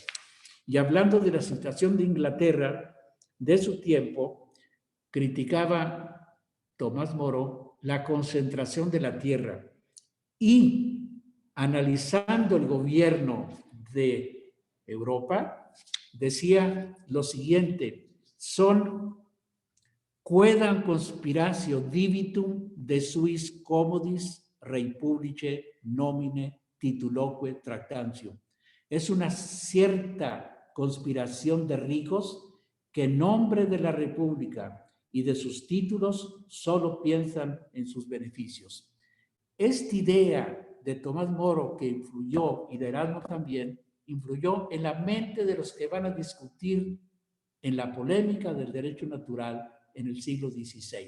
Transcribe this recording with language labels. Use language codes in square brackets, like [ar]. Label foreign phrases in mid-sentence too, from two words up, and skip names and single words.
[es] Y hablando de la situación de Inglaterra de su tiempo, criticaba Tomás Moro la concentración de la tierra y analizando el gobierno de Europa, decía lo siguiente: [la] quedam conspiratio divitum de suis commodis rei publice nomine tituloque tractantio. [es] Es una cierta conspiración de ricos que en nombre de la República y de sus títulos solo piensan en sus beneficios. Esta idea de Tomás Moro, que influyó, y de Erasmo también, influyó en la mente de los que van a discutir en la polémica del derecho natural en el siglo XVI.